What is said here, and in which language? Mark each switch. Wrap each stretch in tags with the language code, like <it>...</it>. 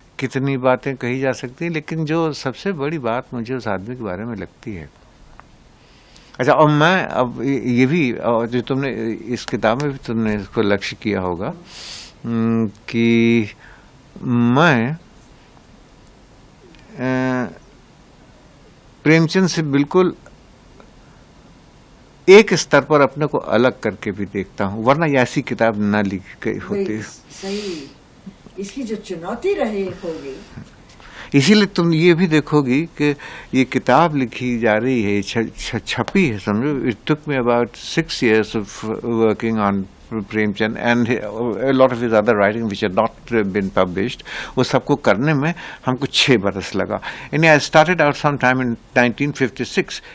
<hi>कितनी बातें कही जा सकती हैं, लेकिन जो सबसे बड़ी बात मुझे उस आदमी के बारे में लगती है, अच्छा, और मैं अब ये भी जो तुमने इस किताब में भी तुमने इसको लक्ष्य किया होगा कि मैं प्रेमचंद से बिल्कुल एक स्तर पर अपने को अलग करके भी देखता हूँ, वरना ऐसी किताब न लिखी गई होती। सही, इसकी जो चुनौती रही होगी, इसीलिए तुम ये भी देखोगी कि ये किताब लिखी जा रही है, छपी है, समझो।</hi> <en>It took me about 6 years of working on Premchand and a lot of his other writing which had not been published.</en> <hi>वो सबको करने में हमको 6 बरस लगा।</hi> <en>And I started out sometime in 1956.</en>